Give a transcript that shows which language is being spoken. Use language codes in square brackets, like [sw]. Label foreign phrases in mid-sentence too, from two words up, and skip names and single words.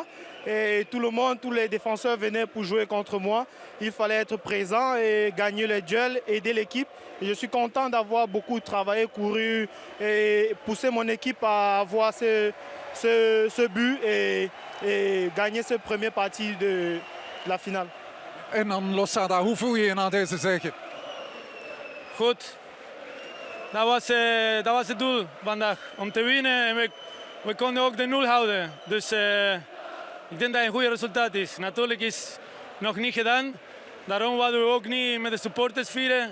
[fr] Et tout le monde, tous les défenseurs venaient pour jouer contre moi. Il fallait être présent et gagner les duels, aider l'équipe. Et je suis content d'avoir beaucoup travaillé, couru et poussé mon équipe à avoir ce but et gagner cette première partie de la finale. [nl] En dan Losada, hoe voel je je na deze zege? Goed. Dat was het doel vandaag, om te winnen. En we konden ook de 0 houden. Dus ik denk dat het een goed resultaat is. Natuurlijk is het nog niet gedaan. Daarom wilden we ook niet met de supporters vieren.